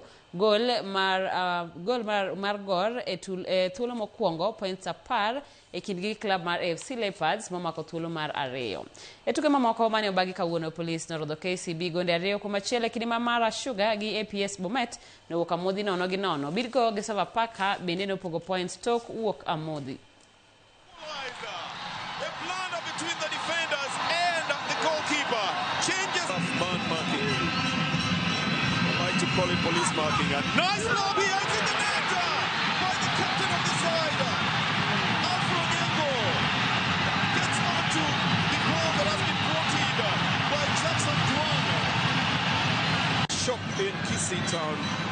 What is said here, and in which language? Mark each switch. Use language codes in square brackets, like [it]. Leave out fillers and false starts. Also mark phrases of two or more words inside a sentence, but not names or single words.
[luo] Gol mar Gor e thuolo mokwongo points 10 e kindgi klab mar AFC Leopards momako thuolo mar 2. E tuke mamoko mane obagi kawuono, Police norodho KCB gonde 2-1 e kinde ma Mara Sugar gi APS Bomet nowuok amodhi 0-0. Bidco gi Sofapaka bende nopogo points tok wuok amodhi. [en] Call it police marking, and nice lob here in the net by the captain of the side. Alpha Onyango gets onto the ball that has been blocked by Jackson Duang. Shock in Kisii Town.